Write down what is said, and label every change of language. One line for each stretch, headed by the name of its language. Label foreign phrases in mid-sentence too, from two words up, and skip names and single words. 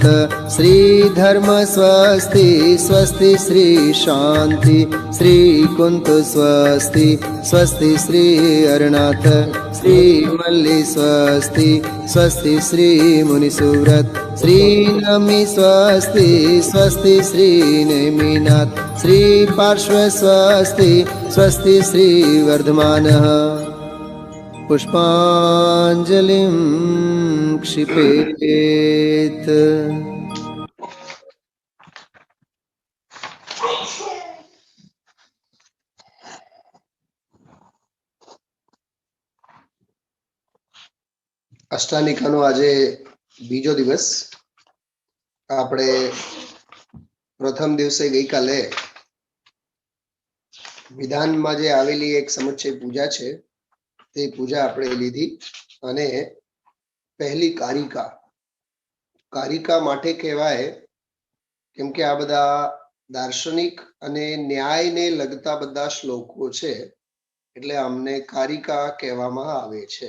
Sanskrit: श्री धर्म स्वस्ति स्वस्ति श्री शांति श्री कुंत स्वस्ति स्वस्ति श्री अरनाथ श्री मल्ली स्वस्ति स्वस्ति श्री मुनिसुव्रत श्री नमी स्वस्ति स्वस्ति श्री नेमिनाथ श्री पार्श्व स्वस्ति स्वस्ति श्री वर्धमानः पुष्पांजलिं क्षिपेत।
Gujarati: અષ્ટાનિકાનો આજે બીજો દિવસ. આપણે પ્રથમ દિવસે ગઈકાલે વિધાનમાં જે આવેલી એક સમુચ્ચય પૂજા છે તે પૂજા આપણે લીધી અને પહેલી કારિકા માટે કહેવાય કેમ કે આ બધા દાર્શનિક અને ન્યાયને લગતા બધા શ્લોકો છે એટલે અમને કારિકા કહેવામાં આવે છે.